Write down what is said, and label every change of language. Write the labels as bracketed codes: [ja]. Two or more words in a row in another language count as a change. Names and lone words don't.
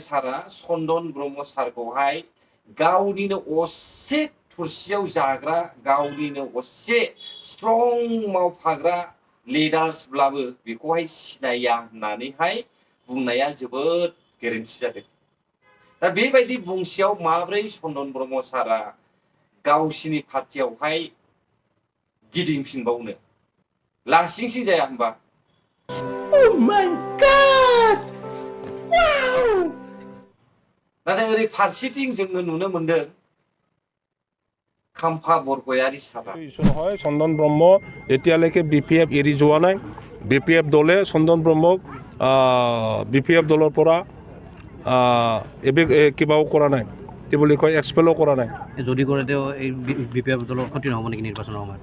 [brx] सारा चन्दन ब्रह्म सारखौहाय गावनिनो असे थुरसियाव जाग्रा गावनिनो असे स्ट्रं मावफाग्रा लिडार्सब्लाबो बेखौहाय सिनाया होननानैहाय बुंनाया जोबोद गोरोन्थि जादों दा बेबायदि बुंसेयाव माब्रै चन्दन ब्रह्म सारा गावसिनि पार्टियावहाय गिदिंफिनबावनो लासिंसिं जाया होनबा [en] Oh my God! Wow! [brx] नाथाय ओरै फारसेथिं जोङो नुनो मोनदों खाम्फा बरगयारि सारा [as] ইছ্যু নহয় চন্দন ব্ৰহ্ম এতিয়ালৈকে বিপিএফ এৰি যোৱা নাই বিপিএফ দলে চন্দন ব্ৰহ্মক বিপিএফ দলৰ পৰা কিবাও কৰা নাই কি বুলি কয় এক্সপেলো কৰা নাই যদি কৰে তেওঁ এই বিপিএফ দলৰ ক্ষতি নহ'ব নেকি নিৰ্বাচনৰ সময়ত